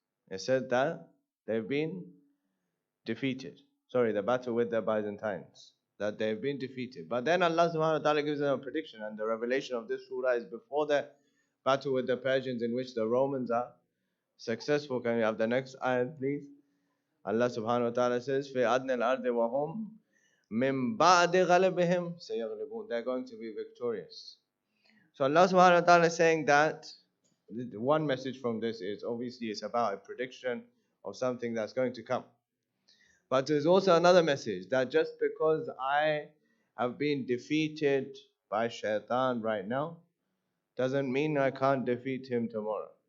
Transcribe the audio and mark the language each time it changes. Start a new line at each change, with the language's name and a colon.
English: It said that they've been defeated. Sorry, the battle with the Byzantines. That they've been defeated. But then Allah subhanahu wa ta'ala gives them a prediction, and the revelation of this surah is before the battle with the Persians, in which the Romans are successful. Can we have the next ayat, please?
Arabic: Allah subhanahu wa ta'ala says, فِي أَدْنَ الْأَرْضِ وَهُمْ مِنْ بَعْدِ غَلَبِهِمْ سَيَغْلِبُونَ.
English: They're going to be victorious. So Allah subhanahu wa ta'ala is saying that one message from this is obviously it's about a prediction of something that's going to come. But there's also another message that just because I have been defeated by shaitan right now doesn't mean I can't defeat him tomorrow.